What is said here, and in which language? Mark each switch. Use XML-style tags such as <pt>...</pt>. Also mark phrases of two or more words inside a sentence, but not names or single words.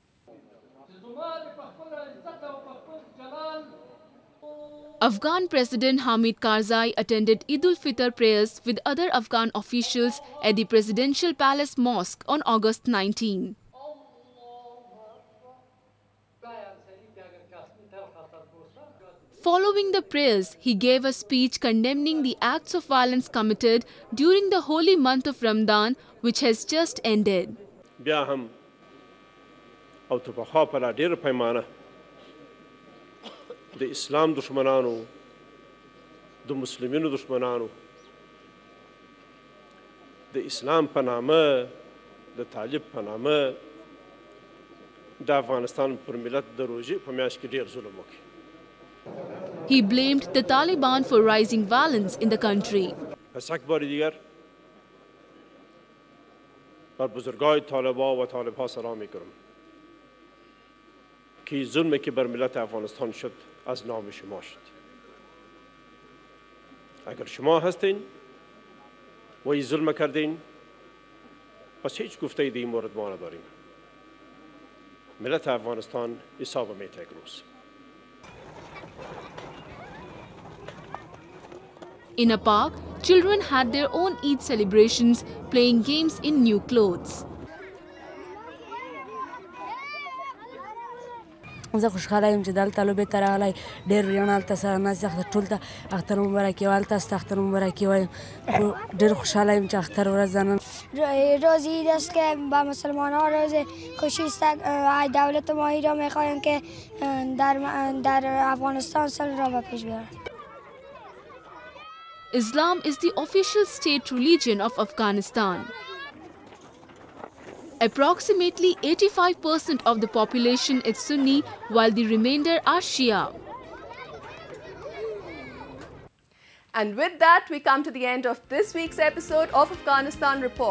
<en>Afghan President Hamid Karzai attended Eid al-Fitr prayers with other Afghan officials at the Presidential Palace Mosque on August 19. Following the prayers, he gave a speech condemning the acts of violence committed during the holy month of Ramadan, which has just ended.</en> <ps>د اسلام دشمنانو د مسلمانانو دشمنانو د اسلام په نامه د طالب په نامه د افغانستان پر ملت د روزي په میاشت کې ډیر ظلم وکړي.</ps> <en>He blamed the Taliban for rising violence in the country.</en> <fa>پس یک بار دیگر بر بزرگای طالبان و طالبها سلام میکنم که ظلمی که بر ملت افغانستان شد از نام شما شد. اگر شما هستین و این ظلم کردین پس هیچ گفته در این مورد ما نداریم. ملت افغانستان حساب میته روز.</fa> <en>In a park, children had their own Eid celebrations, playing games in new clothes.</en> <ps>زه خوشحاله یم چې دلته لوبې ته راغلی ډېر وریان هلته سره ناست دي ټول ته اختر مبارک وایم تاسو ته اختر مبارک وایم ډېر خوشحاله یم چې اختر ورځ ده نن</ps> <fa>روز عید است که با مسلمان‌ها روز خوشی است. دولت ما را می‌خواهیم که در افغانستان صلح را به پیش ببرد.</fa> <en>Islam is the official state religion of Afghanistan. Approximately 85% of the population is Sunni, while the remainder are Shia. And with that, we come to the end of this week's episode of Afghanistan Report.</en>